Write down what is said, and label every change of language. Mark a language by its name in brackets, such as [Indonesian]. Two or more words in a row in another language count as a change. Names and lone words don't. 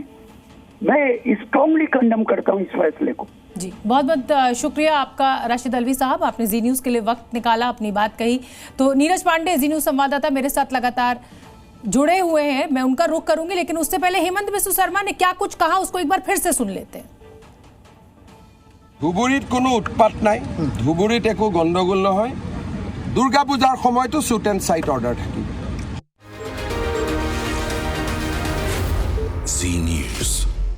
[Hindi] मैं [English] strongly condemn [Hindi] करता हूं इस फैसले को। जी, बहुत बहुत शुक्रिया आपका राशिद अल्वी साहब, आपने जी न्यूज़ के लिए वक्त निकाला, अपनी बात कही। तो नीरज पांडे जी न्यूज़ संवाददाता मेरे साथ लगातार जुड़े हुए हैं, मैं उनका रुख करूंगी, लेकिन उससे पहले हेमंत बिस्व शर्मा ने क्या कुछ कहा उसको एक बार फिर से सुन लेते हैं। [Assamese] ধুবুৰীত কোনো উৎপাত নাই, ধুবুৰীত একো গণ্ডগোল নহয়, দুৰ্গা পূজাৰ সময়তো [English] shoot and sight order [Assamese] থাকিব। Z News.